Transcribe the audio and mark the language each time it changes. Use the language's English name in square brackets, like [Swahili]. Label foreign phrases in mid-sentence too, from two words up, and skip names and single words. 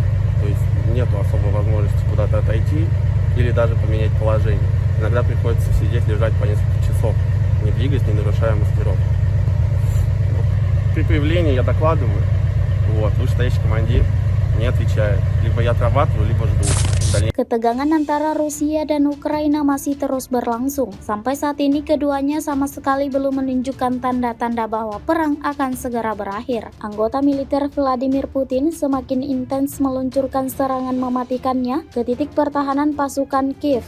[Russian] То есть нет особой возможности куда-то отойти или даже поменять положение. Иногда приходится сидеть, лежать по несколько часов, не двигаясь, не нарушая маскировку. При появлении я докладываю, вышестоящий командир не отвечает. Либо я отрабатываю, либо жду. [Indonesian] Ketegangan antara Rusia dan Ukraina masih terus berlangsung. Sampai saat ini keduanya sama sekali belum menunjukkan tanda-tanda bahwa perang akan segera berakhir. Anggota militer Vladimir Putin semakin intens meluncurkan serangan mematikannya ke titik pertahanan pasukan Kiev.